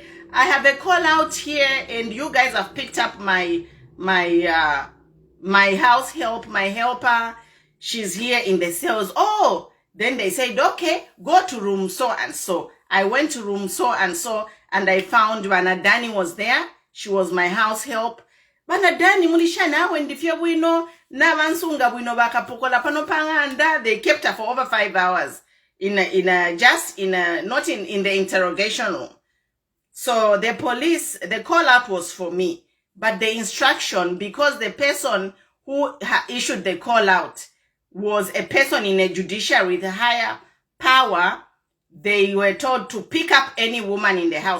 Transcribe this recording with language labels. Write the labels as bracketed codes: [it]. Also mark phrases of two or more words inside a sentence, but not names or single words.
[en] I have a call out here, and you guys have picked up my house help, my helper. She's here in the cells. Oh, then they said, okay, go to room so and so. I went to room so and so, and I found Banadani was there. She was my house help. [bem] Banadani mulisha na wendifia buino na wansunga buino bakapokola pano panganda. [en] They kept her for over 5 hours not in the interrogation room. So the police, the call out was for me, but the instruction, because the person who issued the call out was a person in a judiciary with higher power, they were told to pick up any woman in the house.